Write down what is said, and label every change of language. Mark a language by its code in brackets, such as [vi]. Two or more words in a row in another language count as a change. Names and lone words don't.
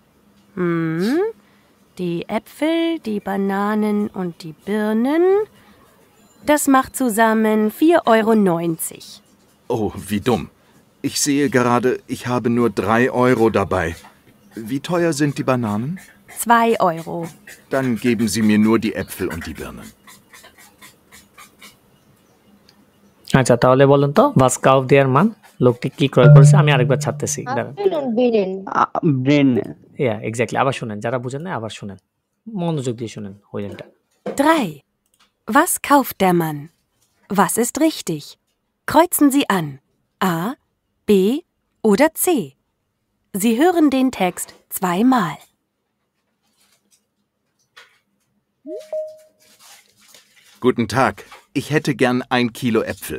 [de] Die Äpfel, die Bananen und die Birnen, das macht zusammen 4,90 €. Oh, wie dumm. Ich sehe gerade, ich habe nur 3 € dabei. Wie teuer sind die Bananen? 2 €. Dann geben Sie mir nur die Äpfel und die Birnen. [bn] আচ্ছা তাহলে বলুন তো [de] was kauft der Mann? [bn] লোকটি কি ক্রয় করেছে? আমি আরেকবার ছাড়তেছি। [de] Apfel und Birnen. Birnen. Ja, exactly. [bn] আবার শুনেন, যারা বুঝেন না আবার শুনেন, মনোযোগ দিয়ে শুনেন হইলেনটা। [de] 3. Was kauft der Mann? Was ist richtig? Kreuzen Sie an. A, B oder C. Sie hören den Text zweimal. Guten Tag, ich hätte gern 1 Kilo Äpfel.